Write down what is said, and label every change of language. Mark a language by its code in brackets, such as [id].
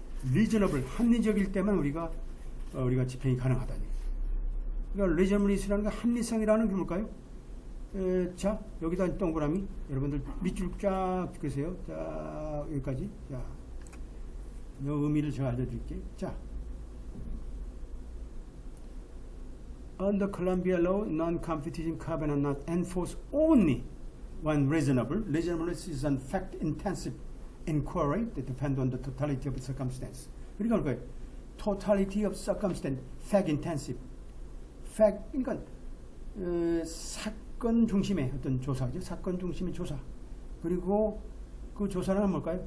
[ko] reasonable 합리적일 때만 우리가 집행이 가능하다니. 그러니까 reasonableness라는 게 합리성이라는 게 뭘까요? 자 여기다 동그라미 여러분들 밑줄 쫙 그으세요. 자 여기까지. 자 이 의미를 제가 알려드릴게요. [en] 자 Under Colombia law, non-competition covenant not enforced only when reasonable. Reasonableness is a fact-intensive inquiry that depends on the totality of circumstance. [ko] 그러니까 뭐예요? [en] Totality of circumstance, fact-intensive. [ko] fact, 그러니까 사건 중심의 어떤 조사죠. 사건 중심의 조사. 그리고 그 조사는 뭘까요?